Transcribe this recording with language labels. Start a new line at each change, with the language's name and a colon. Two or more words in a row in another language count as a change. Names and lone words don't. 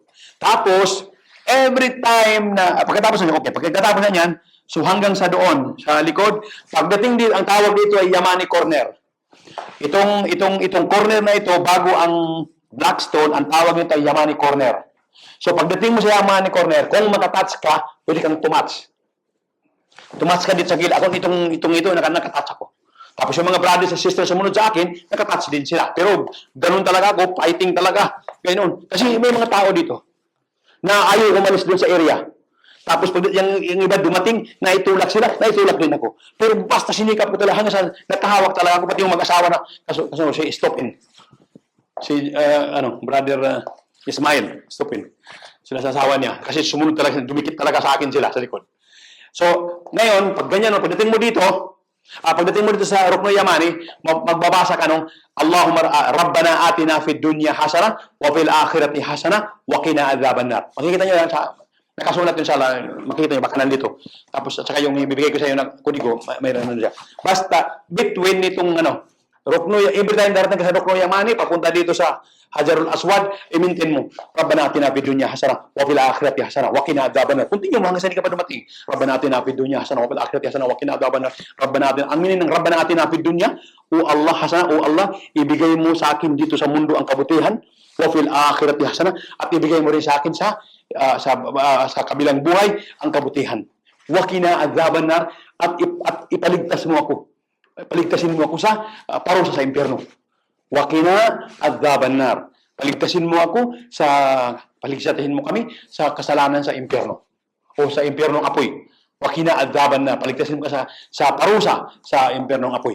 Filipino: Tapos,
English: every time
Filipino: na, pagkatapos na yan, so hanggang sa doon, sa likod, pagdating dito, ang tawag dito ay Yamani Corner. Itong corner na ito, bago ang Blackstone, ang tawag nito ay Yamani Corner. So pagdating mo sa Yamani Corner, kung makatouch ka, pwede kang tumatch. Tumatch ka dito sa gilid. Ako ito, nakatouch ako. Tapos yung mga
English: brothers and sisters
Filipino: sumunod sa akin, nakatouch din sila. Pero ganun talaga ako, fighting talaga. Ganun. Kasi may mga tao dito na ayaw umalis doon sa area. Tapos pag yung iba dumating, naitulak sila, naitulak din ako. Pero basta sinikap ko talaga hanggang sa natahawak talaga ako, pati yung mag-asawa na, kaso si Stopin. Si, brother Ismail, Stopin. Sila sa asawa niya. Kasi sumunod talaga, dumikit talaga sa akin sila sa likod. So, ngayon, pag ganyan, pagdating mo dito sa Rukno Yamani, magbabasa ka nung
Arabic: اللهم ربنا آتنا في الدنيا حسنة وفي الآخرة حسنة وقنا عذاب النار.
Filipino: Makikita niyo yan sa nakasulat yun sa makikita niyo baka nandito. Tapos at saka yung ibibigay ko sa iyo na kodigo, mayroon na diyan. Basta between nitong Rukno,
English: every time
Filipino: darating ka sa Rukno Yamani, papunta dito sa Hajarul Aswad, i-maintain mo.
Arabic: ربنا آتنا في الدنيا حسنة وفي الآخرة حسنة وقنا عذاب النار.
Filipino: Continue mo hanggang sa hindi ka pa dumating.
Arabic: ربنا آتنا في الدنيا حسنة وفي الآخرة حسنة وقنا عذاب النار. ربنا آتنا,
Filipino: ang meaning ng
Arabic: ربنا آتنا في الدنيا,
Filipino: o
Arabic: الله حسنة,
Filipino: o Allah, ibigay mo sa akin dito sa mundo ang kabutihan,
Arabic: وفي الآخرة حسنة,
Filipino: at ibigay mo rin sa akin sa kabilang buhay ang kabutihan.
Arabic: وقنا عذاب النار,
Filipino: at ipaligtas mo ako. Paligtasin mo ako sa parusa sa impyerno.
Arabic: وقنا عذاب النار.
Filipino: Paligtasin mo ako paligtasin mo kami sa kasalanan sa impyerno o sa impyernong apoy.
Arabic: وقنا عذاب النار.
Filipino: Paligtasin mo ka sa parusa sa impyernong apoy.